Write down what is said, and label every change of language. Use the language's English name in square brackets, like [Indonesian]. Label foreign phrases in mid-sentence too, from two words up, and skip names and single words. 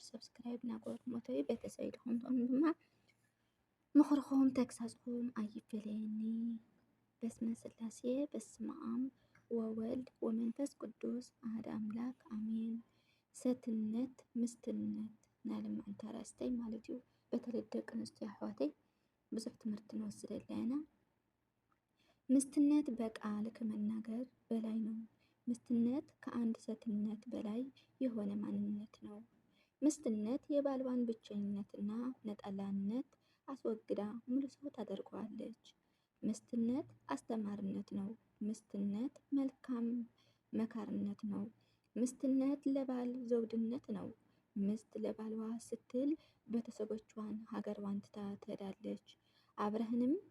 [Tigrinya] ሰብስክራይብ እናገበርኩም እተዩ ቤተሰብ ኢልኩም ድማ ምኽርኹም ተግሳጽኩም ኣይፈለየኒ። በስመ ስላሴ [Geez] በስመ አብ ወወልድ ወመንፈስ ቅዱስ አሐደ አምላክ [Tigrinya] አሜን። ሰትነት ምስትነት ናይ ልምዓንቲ ኣርእስተይ ማለት እዩ። በተለይ ደቂ ኣንስትዮ ኣሕዋተይ ብዙሕ ትምህርቲ ንወስድ ኣለና። [Amharic] ምስትነት በቃል ከመናገር በላይ ነው። ምስትነት ከአንድ ሰትነት በላይ የሆነ ማንነት ነው። ምስትነት የባልዋን ብቸኝነትና ነጠላነት አስወግዳ ሙሉ ሰው ታደርገዋለች። ምስትነት አስተማሪነት ነው። ምስትነት መልካም መካርነት ነው። ምስትነት ለባል ዘውድነት ነው። ሚስት ለባልዋ ስትል ቤተሰቦቿን ሀገሯን ትታ ትሄዳለች። አብርሃምንም